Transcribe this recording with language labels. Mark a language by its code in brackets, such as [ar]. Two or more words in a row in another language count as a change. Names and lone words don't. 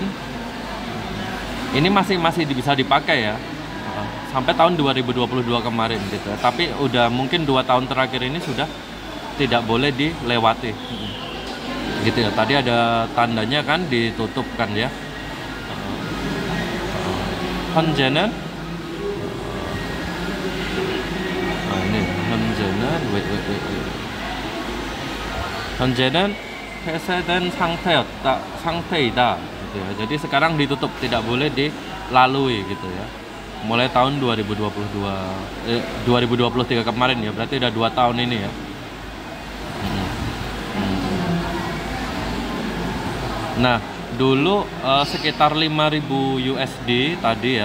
[id] Ini masih bisa dipakai ya sampai tahun 2022 kemarin gitu. Tapi udah mungkin 2 tahun terakhir ini sudah tidak boleh dilewati gitu ya. Tadi ada tandanya kan, ditutup kan ya. [ko] 현재는 ini 현재는 폐쇄된 상태이다 [id] gitu ya. Jadi sekarang ditutup, tidak boleh dilalui gitu ya. Mulai tahun 2023 kemarin ya, berarti udah 2 tahun ini ya. Nah, dulu sekitar 5.000 USD tadi ya.